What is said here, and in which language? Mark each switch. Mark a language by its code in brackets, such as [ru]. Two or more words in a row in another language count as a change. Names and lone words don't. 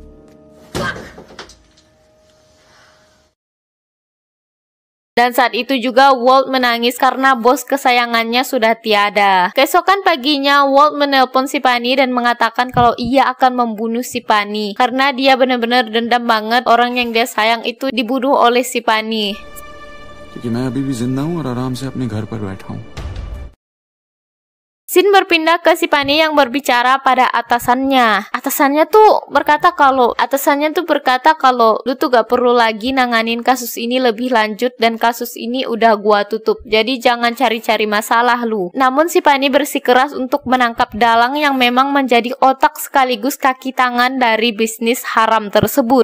[id] Dan saat itu juga Walt menangis karena bos kesayangannya sudah tiada. Keesokan paginya Walt menelpon si Pani dan mengatakan kalau ia akan membunuh si Pani karena dia benar-benar dendam banget orang yang dia sayang itu dibunuh oleh si Pani. [hi] क्योंकि मैं अभी भी जिंदा हूँ और आराम से अपने घर पर बैठा हूँ। [id] Scene berpindah ke si Pani yang berbicara pada atasannya. Atasannya tuh berkata kalau lu tuh gak perlu lagi nanganin kasus ini lebih lanjut dan kasus ini udah gua tutup. Jadi jangan cari-cari masalah lu. Namun si Pani bersikeras untuk menangkap dalang yang memang menjadi otak sekaligus kaki tangan dari bisnis haram tersebut.